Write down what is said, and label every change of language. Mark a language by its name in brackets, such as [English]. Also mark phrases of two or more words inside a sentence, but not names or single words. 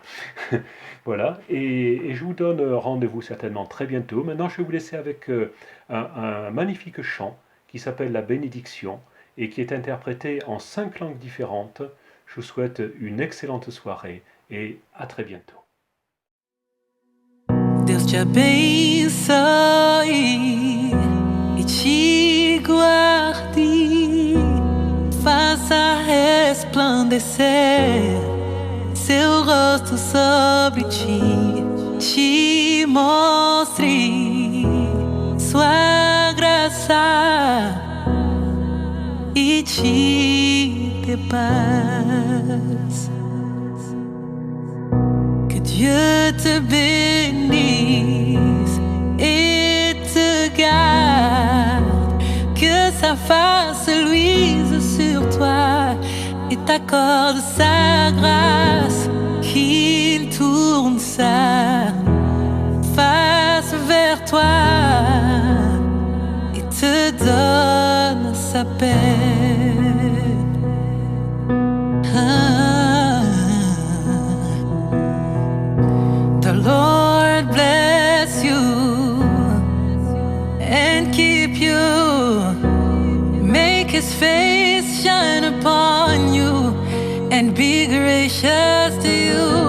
[French] Voilà. Et je vous donne rendez-vous certainement très bientôt. Maintenant, je vais vous laisser avec un magnifique chant qui s'appelle La Bénédiction et qui est interprété en 5 langues différentes. Je vous souhaite une excellente soirée et à très bientôt. [Portuguese] Deus te abençoe e te guarde, faça resplandecer seu rosto sobre ti, te mostre sua graça e te dê paz. [French] Que Dieu te bénisse et te garde, que sa face luise sur toi et t'accorde sa grâce, qu'il tourne sa face vers toi et te donne sa paix. [English] The Lord bless you and keep you, make his face shine upon you and be gracious to you.